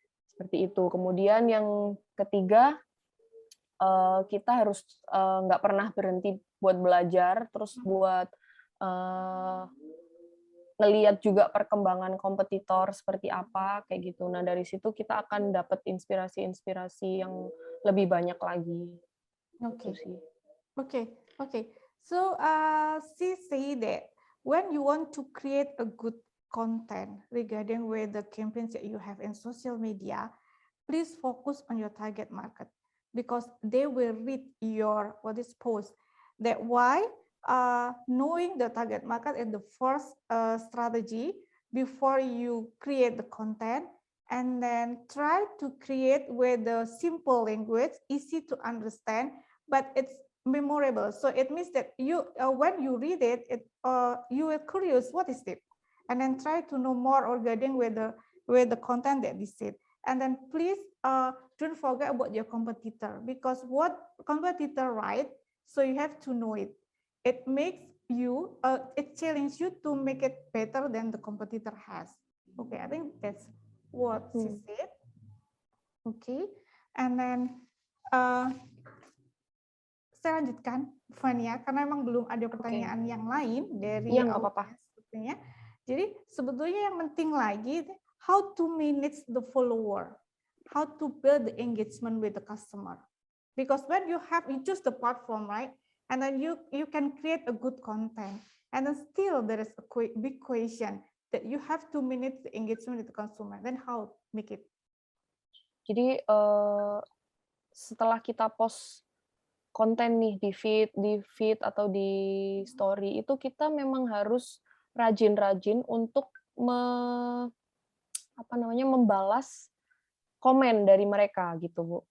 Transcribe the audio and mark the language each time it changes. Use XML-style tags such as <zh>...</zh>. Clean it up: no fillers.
<id>Seperti itu. Kemudian yang ketiga, kita harus, nggak pernah berhenti buat belajar, terus mhm, buat, eee, ngelihat juga perkembangan kompetitor seperti apa, kayak gitu. Nah, dari situ kita akan dapat inspirasi-inspirasi yang lebih banyak lagi, itu oke. sih.</id> <en>Okay, okay. So, she say that when you want to create a good content regarding with the campaigns that you have in social media, please focus on your target market because they will read your what is post. That why knowing the target market is the first strategy before you create the content, and then try to create with the simple language, easy to understand, but it's memorable. So it means that you when you read it, you are curious what is it, and then try to know more regarding with the content that they said. And then please don't forget about your competitor, because what competitor write, So you have to know it. It makes you, it challenges you to make it better than the competitor has. Okay, I think that's what she said. Okay, and then</en> <id>saya lanjutkan, Fania, karena memang belum ada pertanyaan yang lain dari Iya, nggak apa-apa. audiens sepertinya. Jadi sebetulnya yang penting lagi,</id> <en>how to manage the follower, how to build the engagement with the customer. Because when you choose the platform, right? And then you can create a good content. And then still there is a big question that you have to manage the engagement with the consumer. Then how make it?</en> <id>Jadi setelah kita post konten nih di feed atau di story itu kita memang harus rajin-rajin untuk membalas komen dari mereka gitu, Bu.</id>